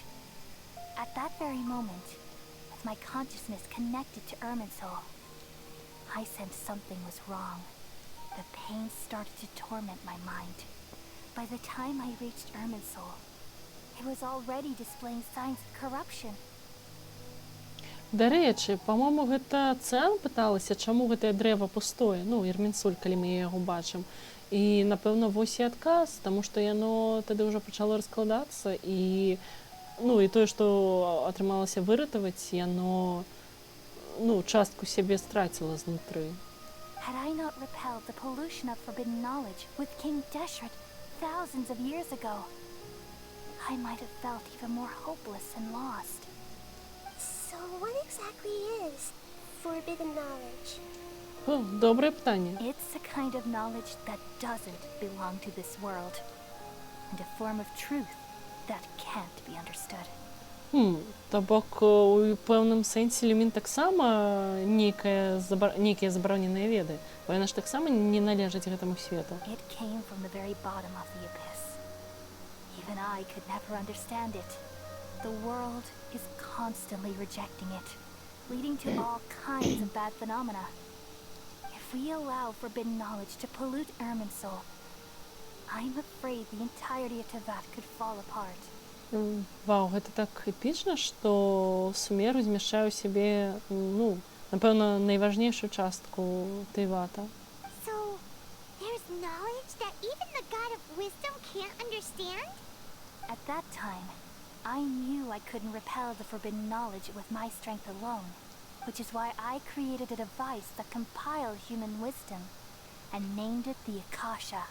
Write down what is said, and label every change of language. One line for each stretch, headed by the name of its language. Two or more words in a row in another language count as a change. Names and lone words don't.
English: At that very moment, with my consciousness connected to Irminsul, I sensed something was wrong. The pain started to torment my mind. By the time I reached Irminsul, it was already displaying signs of corruption.
Belarusian: Дарэчы, па-мому, гэта Цэн пыталася, чаму гэтае дрэва пустое, Ірмінсуль, калі мы яго бачым. І, напэўна, вось і адказ, таму што яно тады ўжо пачало раскладацца і тое, што атрымалася выратаваць, яно частку сябе страціла знутры.
English: Had I not repelled the pollution of forbidden knowledge with King Deshret thousands of years ago, I might have felt even more hopeless and lost. So what exactly is forbidden knowledge?
Ukrainian: О, добре питання.
English: It's a kind of knowledge that doesn't belong to this world, and a form of truth that can't be understood.
Belarusian: То бок у пэўным сэнсе Люмін таксама нейкія забароненыя веды, бо яна ж таксама не належыць гэтаму свету.
English: It came from the very bottom of the abyss. Even I could never understand it. The world is constantly rejecting it, leading to all kinds of bad phenomena. If we allow forbidden knowledge to pollute Irminsul, I'm afraid the entirety of Teyvat could fall apart.
Belarusian: Вау, гэта так эпічна, што Сумеру змяшчае ў сябе, напэўна, найважнейшую частку Тейвата.
English: So, there's knowledge that even the God of Wisdom can't understand? At that time, I knew I couldn't repel the forbidden knowledge with my strength alone, which is why I created a device that compiled human wisdom and named it the Akasha.